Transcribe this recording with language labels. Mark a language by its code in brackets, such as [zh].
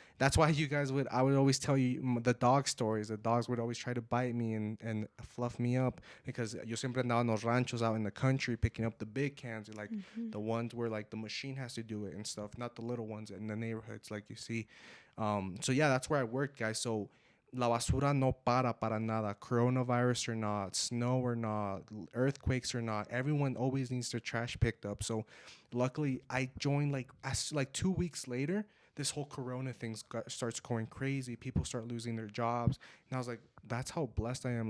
[en] That's why I would always tell you the dog stories. The dogs would always try to bite me and fluff me up, because [es] yo siempre andaba en los ranchos [en] out in the country picking up the big cans, like the ones where like the machine has to do it and stuff, not the little ones in the neighborhoods like you see. So yeah, that's where I worked, guys. [es] So la basura no para nada. [en] Coronavirus or not, snow or not, earthquakes or not, everyone always needs their trash picked up. So luckily I joined like 2 weeks later. This whole corona thing starts going crazy. People start losing their jobs. And I was like, that's how blessed I am.